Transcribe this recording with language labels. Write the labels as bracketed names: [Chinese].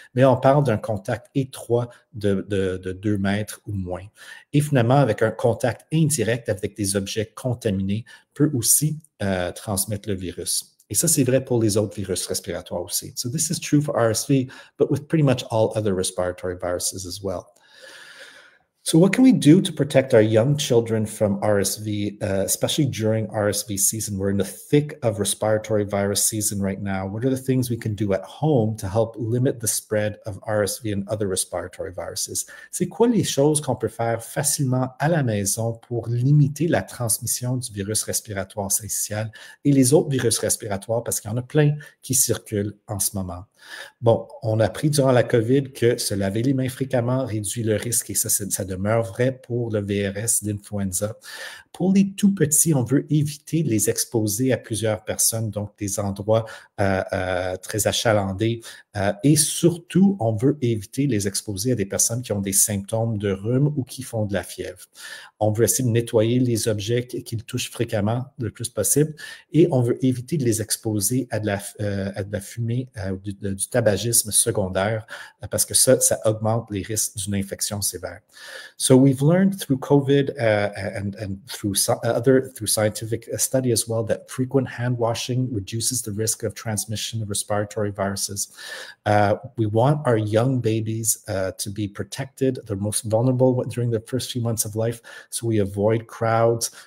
[French] Mais on parle d'un contact étroit de 2 mètres ou moins. Et finalement, avec un contact indirect avec des objets contaminés, peut aussi transmettre le virus. Et ça, c'est vrai pour les autres virus respiratoires aussi. [English] So this is true for RSV, but with pretty much all other respiratory viruses as well. So what can we do to protect our young children from RSV, especially during RSV season? We're in the thick of respiratory virus season right now. What are the things we can do at home to help limit the spread of RSV and other respiratory viruses? [French] C'est quoi les choses qu'on peut faire facilement à la maison pour limiter la transmission du virus respiratoire syncytial et les autres virus respiratoires, parce qu'il y en a plein qui circulent en ce moment? Bon, on a appris durant la COVID que se laver les mains fréquemment réduit le risque, et ça demeure vrai pour le VRS d'influenza. Pour les tout petits, on veut éviter de les exposer à plusieurs personnes, donc des endroits très achalandés, et surtout, on veut éviter de les exposer à des personnes qui ont des symptômes de rhume ou qui font de la fièvre. On veut essayer de nettoyer les objets qu'ils touchent fréquemment le plus possible, et on veut éviter de les exposer à de la fumée, du tabagisme secondaire, parce que ça augmente les risques d'une infection sévère. [English] So we've learned through COVID and through scientific study as well that frequent hand washing reduces the risk of transmission of respiratory viruses. We want our young babies to be protected. They're most vulnerable during the first few months of life, so we avoid crowds.